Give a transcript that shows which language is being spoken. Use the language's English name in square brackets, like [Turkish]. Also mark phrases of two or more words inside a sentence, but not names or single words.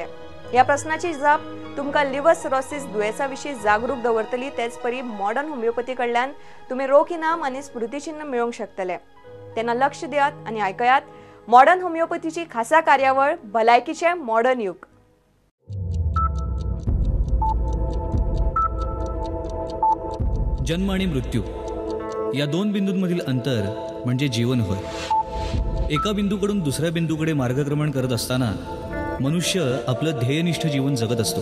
[Konkani] या प्रश्नाची जाप तुमकां लिव्हर सिरोसिस दुयेसाविशीं जागरूक दवरतली. तेच परी मॉडर्न होमिओपॅथी कडल्यान तुम्ही रोख इनाम आणि स्मृतिचिन्ह मेळोवंक शकतले. तेन्ना लक्ष दियात आणि आयकयात मॉडर्न होमिओपॅथीची खासा कार्यावळ भलायकीचे मॉडर्न युग. [Marathi] जन्म आणि मृत्यू या दोन बिंदूंमधील अंतर म्हणजे जीवन होय. एका बिंदूकडून दुसऱ्या बिंदूकडे मार्गक्रमण करत असताना मनुष्य आपलं ध्येयनिष्ठ जीवन जगत असतो.